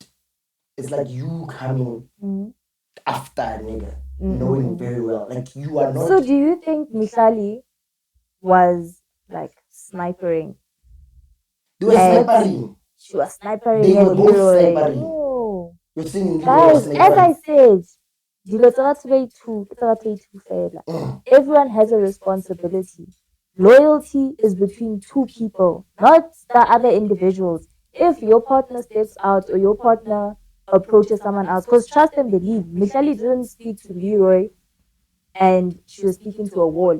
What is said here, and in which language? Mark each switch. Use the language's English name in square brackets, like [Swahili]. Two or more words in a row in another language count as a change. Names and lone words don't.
[English] It's like you coming after a nigga, knowing very well. Like you are not. So do you think Mihlali was like snipering? They were snipering. She was snipering They were at both Leroy. snipering. No. You're saying Guys, as I said, [Tswana] dilo tsa batho ba i-two, ke tsa batho ba i-two fela. [English] Everyone has a responsibility. Loyalty is between two people, not the other individuals. If your partner steps out or your partner approaches someone else, because trust and believe, Mihlali didn't speak to Leroy and she was speaking to a wall.